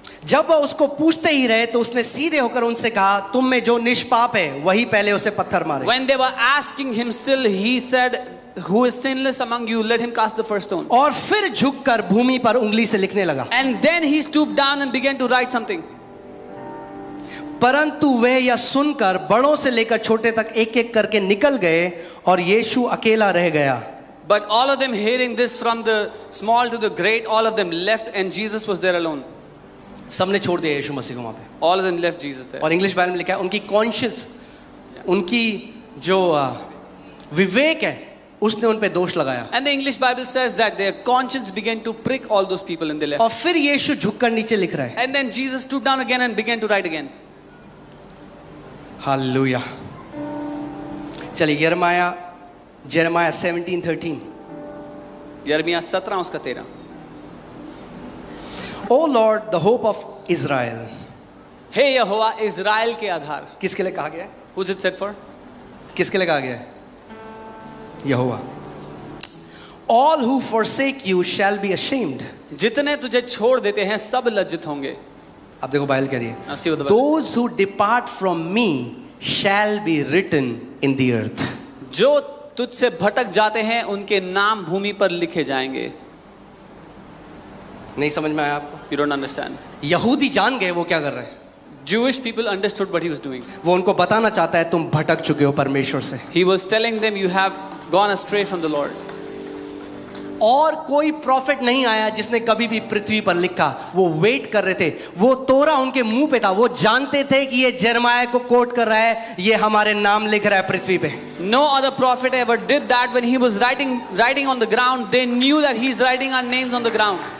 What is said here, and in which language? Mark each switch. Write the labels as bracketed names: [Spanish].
[Hindi] जब वह उसको पूछते ही रहे तो उसने सीधे होकर उनसे कहा, तुम में जो निष्पाप है वही पहले उसे पत्थर मारे. [English] When they were asking him still, he said, who is sinless among you, let him cast the first stone. [Hindi] और फिर झुककर भूमि पर उंगली से लिखने लगा. [English] And then he stooped down and began to write something. [Hindi] परंतु वह यह सुनकर बड़ों से लेकर छोटे तक एक एक करके निकल गए और यीशु अकेला रह गया. [English] But all of them hearing this, from the small to the great, all of them left and Jesus was there alone. [Hindi] सबने छोड़ दिया यीशु मसीह को वहां पे. [English] All of them left Jesus there. [Hindi] और इंग्लिश बाइबल में लिखा है उनकी कॉन्शियस, उनकी जो विवेक है उसने उन पे दोष लगाया. [English] And the English Bible says that their conscience began to prick all those people and they left. [Hindi] और फिर यीशु झुककर नीचे लिख रहा है. [English] And then Jesus stooped down again and began to write again. [Hindi] Hallelujah. चलिए यिर्मयाह 17:13. यिर्मयाह 17 उसका 13. [English] O Lord the hope of Israel. [Hindi] Hey Jehovah, Israel के आधार. किसके लिए कहा गया है? [English] Who's it said for? [Hindi] किसके लिए कहा गया है? यहोवा. [English] All who forsake you shall be ashamed. [Hindi] जितने तुझे छोड़ देते हैं सब लज्जित होंगे. अब देखो बाइबल कह रही [English] Now [Hindi] है, [English] see what the Bible those who depart from me shall be written in the earth. [Hindi] जो तुझसे भटक जाते हैं उनके नाम भूमि पर लिखे जाएंगे. नहीं समझ में आया आपको? [English] You don't understand. [Hindi] यहूदी जान गए वो क्या कर रहे हैं. [English] Jewish people understood what he was doing. [Hindi] वो उनको बताना चाहता है तुम भटक चुके हो परमेश्वर से. [English] He was telling them, you have gone astray from the Lord. [Hindi] और कोई प्रॉफिट नहीं आया जिसने कभी भी पृथ्वी पर लिखा. वो वेट कर रहे थे. वो तोरा उनके मुंह पे था. वो जानते थे कि ये यिर्मयाह को कोट कर रहा है, ये हमारे नाम लिख रहा है पृथ्वी पे. [English] No other prophet ever did that. When he was writing on the ground, they knew that he's writing our names on the ground.